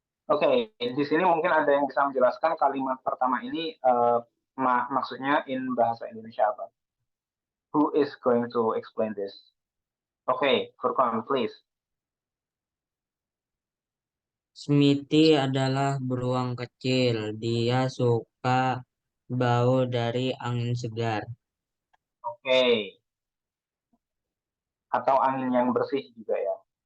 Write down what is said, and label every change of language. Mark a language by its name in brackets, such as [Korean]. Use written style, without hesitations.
[Indonesian] Oke, di sini mungkin ada yang bisa menjelaskan kalimat pertama ini maksudnya [English] in [Indonesian] bahasa Indonesia apa? [English] Who is going to explain this? Okay, Furqan, please. [Indonesian] Smithy adalah beruang kecil. Dia suka bau dari angin segar. [English] Okay. [Indonesian] Atau angin yang bersih juga ya.